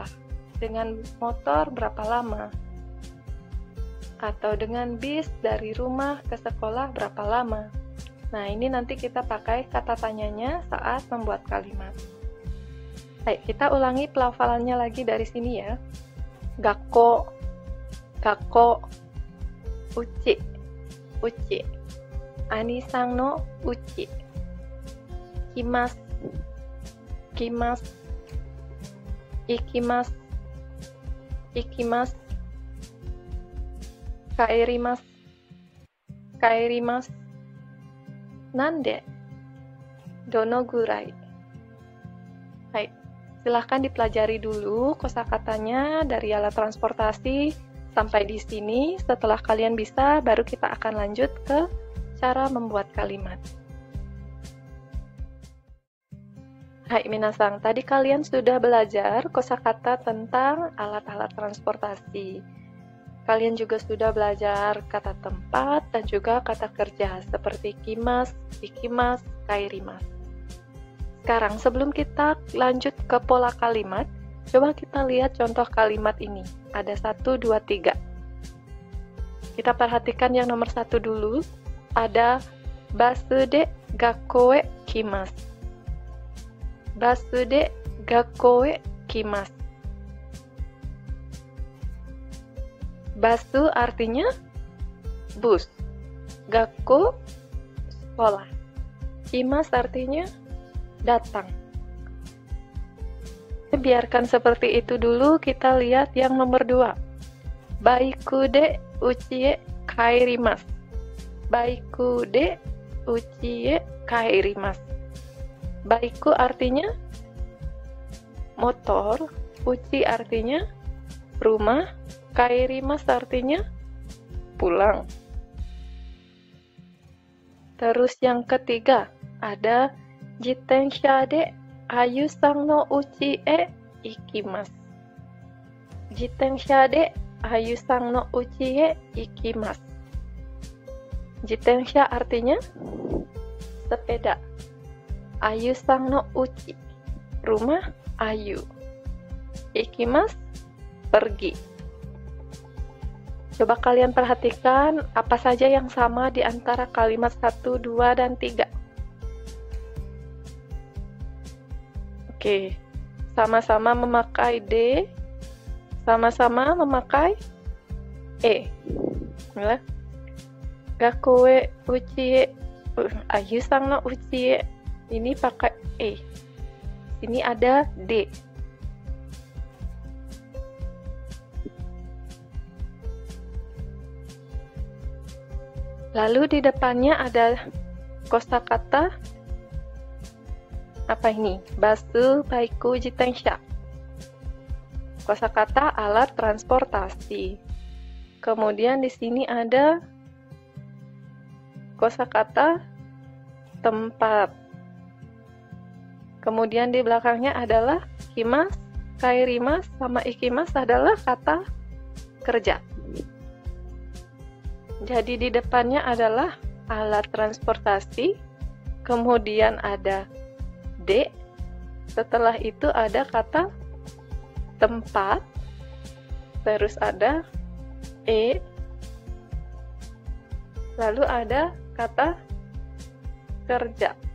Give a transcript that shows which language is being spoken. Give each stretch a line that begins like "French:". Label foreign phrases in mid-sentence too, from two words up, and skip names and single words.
Indonesian: Dengan motor berapa lama? Atau dengan bis dari rumah ke sekolah berapa lama? Nah, ini nanti kita pakai kata tanyanya saat membuat kalimat. Baik, kita ulangi pelafalannya lagi dari sini ya.
Japanese: 学校、学校、うち、うち、兄さんのうち、来ます、来ます、行きます、行きます、帰ります、帰ります, 何で、どのぐらい.
Indonesian: Baik, silahkan dipelajari dulu kosakatanya dari alat transportasi sampai di sini. Setelah kalian bisa, baru kita akan lanjut ke cara membuat kalimat. Hai minasang, tadi kalian sudah belajar kosakata tentang alat-alat transportasi. Kalian juga sudah belajar kata tempat dan juga kata kerja seperti
Japanese: 来ます、行きます、帰ります.
Indonesian: Sekarang sebelum kita lanjut ke pola kalimat, coba kita lihat contoh kalimat ini. Ada 1, 2, 3. Kita perhatikan yang nomor 1 dulu.
Japanese: Ada バスで学校へ来ます. バスで学校へ来ます.
Indonesian: Basu artinya bus. Gakko sekolah. Kimasu artinya datang. Biarkan seperti itu dulu, kita lihat yang nomor 2.
Japanese: バイクでうちへ帰ります. バイクでうちへ帰ります.
Indonesian: Baiku artinya motor, uchi artinya rumah, kaerimasu artinya pulang. Terus yang ketiga, ada
Japanese: 自転車でアユさんのうちへ行きます. 自転車でアユさんのうちへ行きます.
Indonesian: Jitensha artinya sepeda.
Japanese: アユさんのうち,
Indonesian: rumah Ayu. Ikimasu, pergi. Coba kalian perhatikan apa saja yang sama di antara kalimat 1, 2, dan 3. Oke, sama-sama memakai D, sama-sama memakai E.
Japanese: 学校へうちへ、アユさんのうちへ,
Indonesian: ini pakai E. Ini ada D. Lalu di depannya ada kosakata apa ini?
Japanese: バス、バイク、自転車.
Indonesian: Kosakata alat transportasi. Kemudian di sini ada kosakata tempat. Kemudian di belakangnya adalah
Japanese: 来ます、帰ります,
Indonesian: sama ikimasu adalah kata kerja. Jadi di depannya adalah alat transportasi, kemudian ada D, setelah itu ada kata tempat, terus ada e, lalu ada kata kerja.